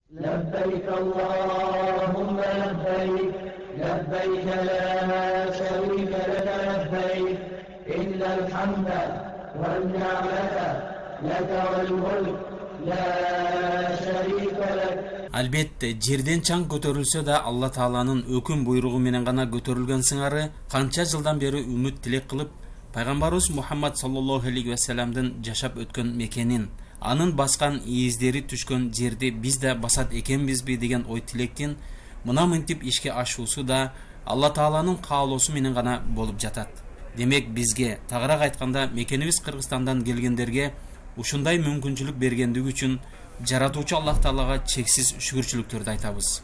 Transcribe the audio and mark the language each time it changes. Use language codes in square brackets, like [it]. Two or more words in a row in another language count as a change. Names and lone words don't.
[ar] لبيك اللهم لبيك لبيك لا شريك لك لبيك إن الحمد والنعمة لك والملك لا شريك لك. [ky] Албетте, жерден чаң көтөрүлсө да Алла Тааланын өкүм буйругу менен гана көтөрүлгөн сыңары канча жылдан бери үмүт тилек кылып, пайгамбарыбыз Мухаммад [ar] صلى الله عليه وسلم [ky] жашап өткөн мекенин, анын баскан издери түшкөн жерди биз да басат экенбизби деген ой тилектин мына мынтип ишке ашуусу да Алла Тааланын каалоосу менен гана болуп жатат. Демек бизге, тагыраак айтканда, мекенибиз Кыргызстандан келгендерге ушундай мүмкүнчүлүк бергендиги үчүн жаратуучу Аллах Таалага чексиз шүгүрчүлүктөрдү айтабыз.